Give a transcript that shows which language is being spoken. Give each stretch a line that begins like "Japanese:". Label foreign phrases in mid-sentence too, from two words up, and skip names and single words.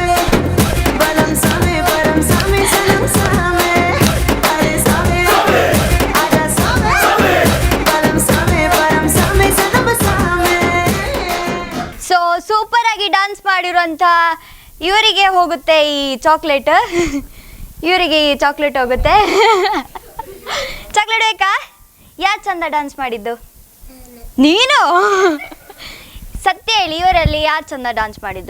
Hindi: बलम सामे परम सामे सनम सामे, अरे सामे आजा सामे, बलम सामे परम सामे सनम सामे.
English: so super
Kannada: ಆಗಿ ಡ್ಯಾನ್ಸ್ ಮಾಡಿರುವಂಥ ಇವರಿಗೆ ಹೋಗುತ್ತೆ ಈ ಚಾಕ್ಲೇಟ್. ಇವರಿಗೆ ಈ ಚಾಕ್ಲೇಟ್ ಹೋಗುತ್ತೆ. ಚಾಕ್ಲೇಟ್ ಬೇಕಾ? ಯಾರು ಚಂದ ಡ್ಯಾನ್ಸ್ ಮಾಡಿದ್ದು? ನೀನು? ಸತ್ಯ ಹೇಳಿ, ಇವರಲ್ಲಿ ಯಾರು ಚಂದ ಡ್ಯಾನ್ಸ್ ಮಾಡಿದ್ದು?